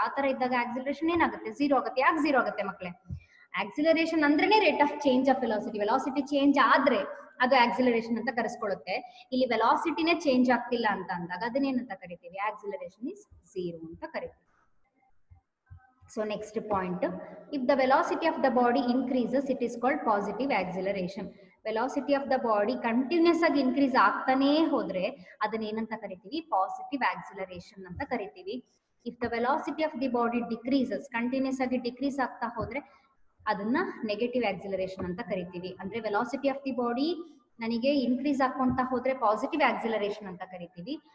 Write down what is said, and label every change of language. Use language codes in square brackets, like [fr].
[kn] ಆ ತರ ಇದ್ದಾಗ ಆಕ್ಸಿಲರೇಷನ್ ಏನಾಗುತ್ತೆ, 0 ಆಗುತ್ತೆ. ಯಾಕೆ 0 ಆಗುತ್ತೆ ಮಕ್ಕಳೇ? ಆಕ್ಸಿಲರೇಷನ್ ಅಂದ್ರೇನೆ rate of change of velocity. Velocity change ಆದ್ರೆ ಅದು ಆಕ್ಸಿಲರೇಷನ್ ಅಂತ ಕರೆಸ್ಕೊಳ್ಳುತ್ತೆ. ಇಲ್ಲಿ ವೆಲಾಸಿಟಿನೇ ಚೇಂಜ್ ಆಗ್ತಿಲ್ಲ ಅಂತ ಅಂದಾಗ ಅದನ್ನೇನಂತ ಕರಿತೀವಿ, ಆಕ್ಸಿಲರೇಷನ್ ಇಸ್ 0 ಅಂತ ಕರಿತೀವಿ. [en] So next point, if the velocity of the body increases, it is called positive acceleration. Velocity of the body [kn] continuous ಆಗಿ increase ಆಗ್ತಾನೆ ಹೋದ್ರೆ ಅದನ್ನ ಏನಂತ ಕರಿತೀವಿ, ಪಾಸಿಟಿವ್ ಆಕ್ಸಿಲರೇಷನ್ ಅಂತ ಕರಿತೀವಿ. [en] If the velocity of the body decreases, [kn] continuous ಆಗಿ decrease ಆಗ್ತಾ ಹೋದ್ರೆ ಅದನ್ನ ನೆಗೆಟಿವ್ ಆಕ್ಸಿಲರೇಷನ್ ಅಂತ ಕರಿತೀವಿ. ಅಂದ್ರೆ ವೆಲಾಸಿಟಿ ಆಫ್ ದಿ ಬಾಡಿ ನನಗೆ ಇನ್ಕ್ರೀಸ್ ಆಗ್ಕೊಂತ ಹೋದ್ರೆ ಪಾಸಿಟಿವ್ ಆಕ್ಸಿಲರೇಷನ್ ಅಂತ ಕರಿತೀವಿ.